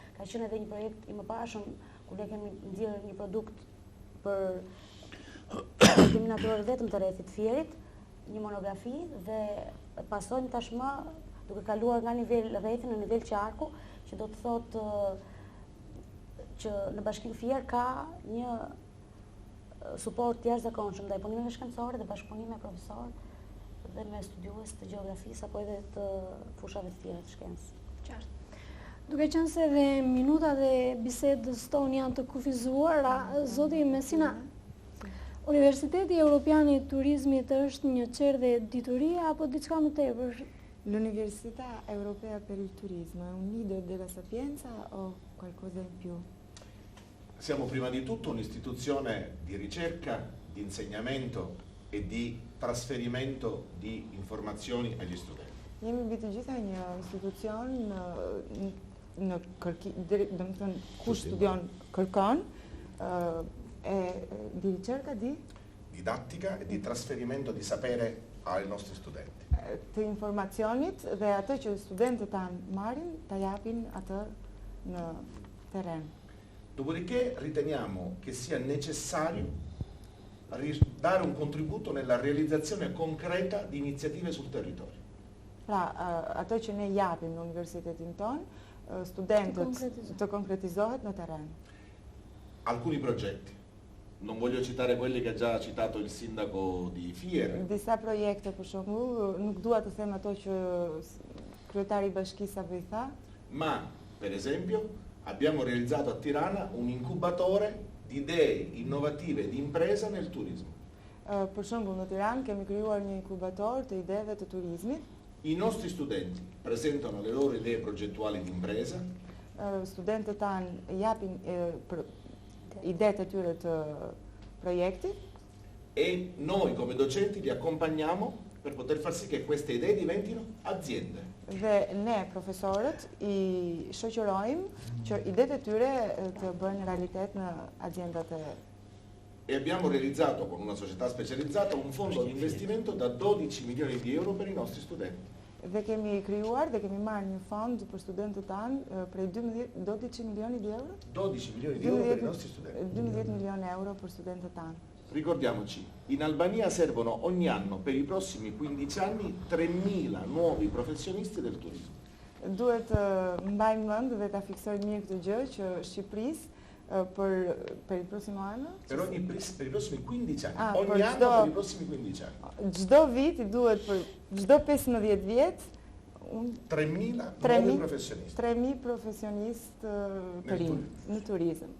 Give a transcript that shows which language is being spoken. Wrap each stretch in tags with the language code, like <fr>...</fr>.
<sq>Ka qenë edhe një projekt i mëparshëm kur ne kemi nxjerrë një produkt për trashëgiminë natyrore vetëm të rrethit Fierit, një monografi dhe pasojmë tashmë duke kaluar nga nivel rrethi në nivel qarku, që do të thotë që në Bashkinë Fier ka një suport jashtëzakonshëm ndaj punimeve shkencore dhe bashkëpunim me profesorë dhe me studiues të gjeografisë apo edhe të fushave të tjera të shkencës. Qartë. Duke qenë se dhe minutat dhe bisedës tonë janë të kufizuara, zoti Messina, Universiteti Europian i Turizmit është një çerdhe diturie apo diçka më tepër?</sq> <it>L'Università Europea per il Turismo è un nido della sapienza o qualcosa in più? Siamo prima di tutto un'istituzione di ricerca, di insegnamento e di trasferimento di informazioni agli studenti.</it> <sq>Jemi mbi të gjitha një institucion në kërkim, ku studion kërkon</sq> <it>di ricerca di didattica e di trasferimento di sapere ai nostri studenti.</it> <sq>Të informacionit dhe atë që studentët tanë marrin, ta japin atë në terren.</sq> <it>Dopodiché riteniamo che sia necessario dare un contributo nella realizzazione concreta di iniziative sul territorio.</it> <sq>Pra, ato që ne japim në universitetin tonë, studentët të konkretizohet në terren.</sq> <it>Alcuni progetti. Non voglio citare quelli che ha già citato il sindaco di Fier.</it> <sq>Disa projekte, për shembull, nuk dua të them ato që kryetari i bashkisë apo i tha.</sq> <it>Ma, per esempio, abbiamo realizzato a Tirana un incubatore di idee innovative di impresa nel turismo.</it> <sq>Për shembull, në Tiranë kemi krijuar një inkubator të ideve të turizmit.</sq> <it>I nostri studenti presentano le loro idee progettuali di impresa.</it> <sq>Studentët tanë japin idetë e tyre të projektit.</sq> <it>E noi come docenti li accompagniamo per poter far sì che queste idee diventino aziende.</it> <sq>Dhe ne, profesorët, i shoqërojmë që idetë e tyre të bëhen realitet në aziendat e...</sq> <it>E abbiamo realizzato con una società specializzata un fondo di investimento da 12 milioni di euro per i nostri studenti.</it> <sq>Dhe kemi krijuar dhe kemi marrë një fond për studentët tanë prej 12</sq> <it>milioni di euro? 12 milioni di euro per i nostri studenti.</it> <sq>12 milioni euro për studentët tanë.</sq> <it>Ricordiamoci, in Albania servono ogni anno per i prossimi 15 anni 3.000 nuovi professionisti del turismo.</it> <sq>Duhet mbajmë mend dhe ta fiksojmë mirë këtë gjë që Shqipërisë</sq> <it>per il prossimo anno? Per i prossimi 15 anni. Ogni anno per i prossimi 15 anni.</it> <sq>Çdo vit i duhet për çdo 15 vjet</sq> <it>3.000 nuovi professionisti.</it> <sq>3.000 professionistë në turizëm.</sq>